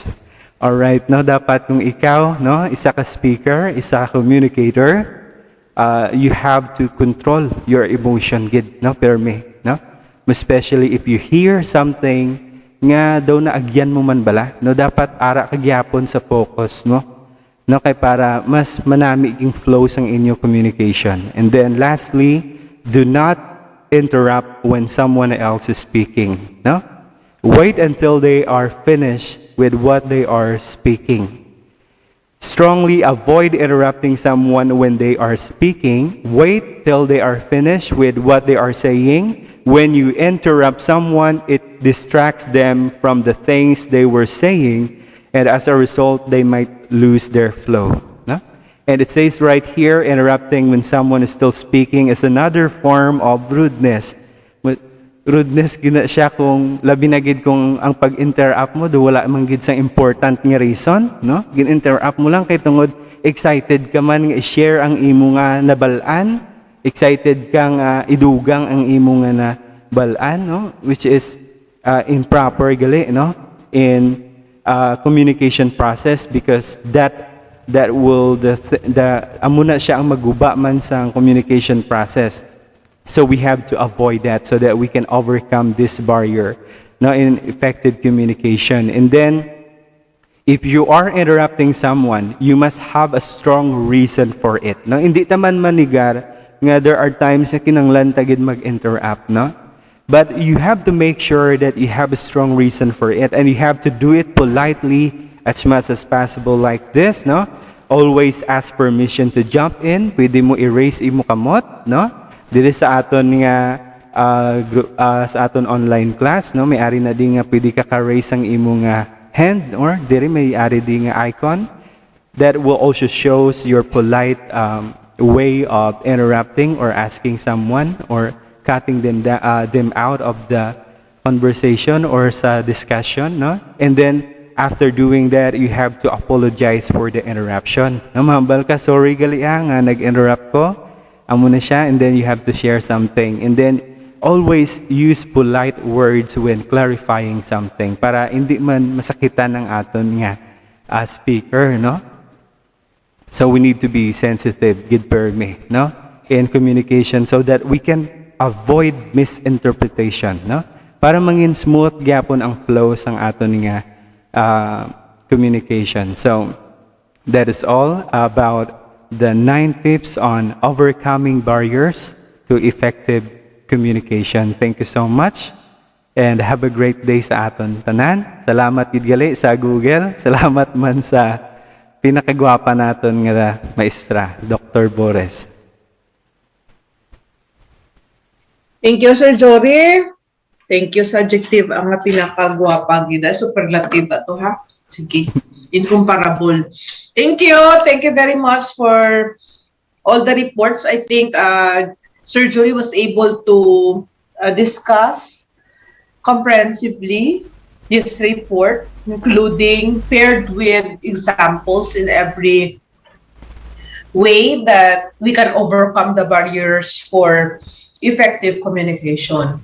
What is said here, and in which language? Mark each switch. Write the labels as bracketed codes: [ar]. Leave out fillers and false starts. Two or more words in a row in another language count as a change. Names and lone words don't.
[hil] Alright, no, dapat kung ikaw, no, isa ka speaker, isa ka communicator, [en] you have to control your emotion [hil] gid, no, perme, no, [en] especially if you hear something [hil] nga daw na agyan mo man bala, no, dapat ara kagyapon sa focus mo, no, kay para mas manami king flow sang inyo communication. [en] And then lastly, do not interrupt when someone else is speaking, no? Wait until they are finished with what they are speaking. Strongly avoid interrupting someone when they are speaking. Wait till they are finished with what they are saying. When you interrupt someone, it distracts them from the things they were saying, and as a result, they might lose their flow. No? And it says right here, interrupting when someone is still speaking is another form of rudeness. [hil] Rudeness gina siya kung labi na gid kung ang pag-interrupt mo do wala man gid sa important nga reason, no? Gin-interrupt mo lang kay tungod excited ka man nga i-share ang imo nga nabalaan, excited ka nga idugang ang imo nga nabalaan, no? [en] Which is improper gali, no? In communication process, because that will the [hil] amo na siya ang maguba man sa [en] communication process. So we have to avoid that so that we can overcome this barrier now in effective communication. And then, if you are interrupting someone, you must have a strong reason for it. [hil] No, hindi taman manigar nga [en] there are times [hil] na kinanglan tagid mag-interrupt, no? [en] But you have to make sure that you have a strong reason for it, and you have to do it politely as much as possible, like this, no? Always ask permission to jump in. [hil] Pwede mo erase imo kamot, no? Dili sa aton nga sa aton [en] online class, [hil] no, may ari na di nga pwede ka ka-raise ang imo nga hand, or diri may ari di nga [en] icon that will also shows your polite way of interrupting or asking someone or cutting them out of the conversation or [hil] sa discussion, no? [en] And then after doing that, you have to apologize for the interruption. [hil] No, mahambal ka, sorry gali nga nag-interrupt ko. Amo na siya, [en] and then you have to share something. And then always use polite words when clarifying something [hil] para hindi man masakitan ng aton nga speaker, [en] no? So we need to be sensitive, [hil] gid permi, no? [en] In communication so that we can avoid misinterpretation, no? [hil] Para mangin smooth gyapon ang flow sang aton nga communication. [en] So that is all about the 9 tips on overcoming barriers to effective communication. Thank you so much and have a great day [hil] sa aton tanan. Salamat gid gali sa Google. Salamat man sa pinakagwapa naton nga maestra, Dr. Boris. [en] Thank you, Sir Jory. Thank you [hil] sa adjective ang pinakagwapa gida. Superlative ato ha. Sige. [en] Incomparable. Thank you. Thank you very much for all the reports. I think Sir Jory was able to discuss comprehensively this report, including paired with examples in every way that we can overcome the barriers for effective communication.